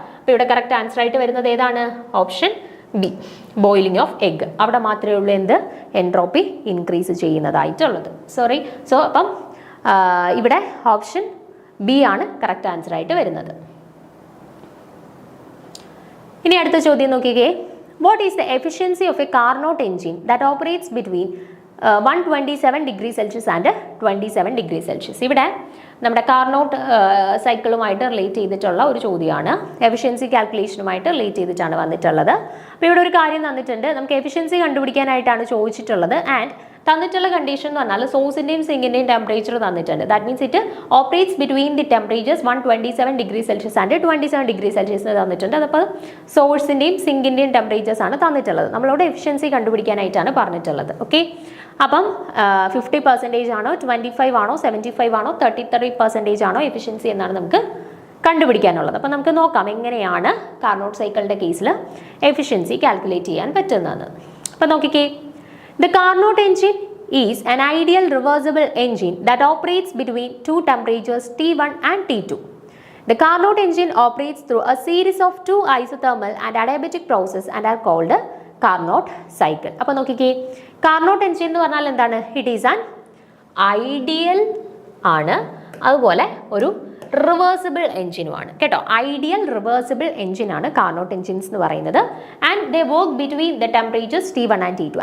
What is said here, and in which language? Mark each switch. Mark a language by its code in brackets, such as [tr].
[ml] അപ്പോൾ ഇവിടെ correct answer ആയിട്ട് വരുന്നത് ഏതാണ്? Option B, boiling of egg. അവിടെ മാത്രമേ ഉള്ളൂ എന്ത്? Entropy increase ചെയ്യുന്നതായിട്ടുള്ളത്. സോറി, സോ അപ്പം ഇവിടെ ഓപ്ഷൻ ബി ആണ് കറക്റ്റ് ആൻസർ ആയിട്ട് വരുന്നത്. ഇനി അടുത്ത ചോദ്യം നോക്കിക്കേ. [en] What is the efficiency of a Carnot engine that operates between 127 degrees Celsius and 27 degrees Celsius? [ml] ഇവിടെ നമ്മുടെ കാർനോട്ട് സൈക്കിളുമായിട്ട് റിലേറ്റ് ചെയ്തിട്ടുള്ള ഒരു ചോദ്യമാണ്. എഫിഷ്യൻസി കാൽക്കുലേഷനുമായിട്ട് റിലേറ്റ് ചെയ്തിട്ടാണ് വന്നിട്ടുള്ളത്. അപ്പോൾ ഇവിടെ ഒരു കാര്യം തന്നിട്ടുണ്ട്, നമുക്ക് എഫിഷ്യൻസി കണ്ടുപിടിക്കാനായിട്ടാണ് ചോദിച്ചിട്ടുള്ളത്. ആൻഡ് തന്നിട്ടുള്ള കണ്ടീഷൻ എന്ന് പറഞ്ഞാൽ സോഴ്സിൻ്റെയും സിങ്കിൻ്റെയും ടെമ്പറേച്ചർ തന്നിട്ടുണ്ട്. [en] that means it operates between the temperatures 127 degree Celsius and 27 degree Celsius [ml] തന്നിട്ടുണ്ട്. അതപ്പോൾ സോഴ്സിൻ്റെയും സിങ്കിൻ്റെയും ടെമ്പറേച്ചേഴ്സ് ആണ് തന്നിട്ടുള്ളത്. നമ്മളോട് എഫിഷ്യൻസി കണ്ടുപിടിക്കാനായിട്ടാണ് പറഞ്ഞിട്ടുള്ളത്. ഓക്കെ, അപ്പം 50% ആണോ, 25 ആണോ, 75 ആണോ, 33% ആണോ എഫിഷ്യൻസി എന്നാണ് നമുക്ക് കണ്ടുപിടിക്കാനുള്ളത്. അപ്പം നമുക്ക് നോക്കാം എങ്ങനെയാണ് കാർനോട്ട് സൈക്കിളിൻ്റെ കേസിൽ എഫിഷ്യൻസി കാൽക്കുലേറ്റ് ചെയ്യാൻ പറ്റുന്നതെന്ന്. അപ്പം നോക്കിക്കേ, [en] The Carnot engine is an ideal reversible engine that operates between two temperatures T1 and T2. The Carnot engine operates through a series of two isothermal and adiabatic processes and are called Carnot cycle. [ml] അപ്പോൾ നോക്കിക്കേ, Carnot engine എന്ന് പറഞ്ഞാൽ എന്താണ്? [en] It is an ideal [ml] ആണ്, അതുപോലെ ഒരു reversible എഞ്ചിനുമാണ് കേട്ടോ. Ideal reversible എഞ്ചിനാണ് കാർനോട്ട് എഞ്ചിൻസ് എന്ന് പറയുന്നത്. [en] and they work between the temperatures [ml] T1 and T2.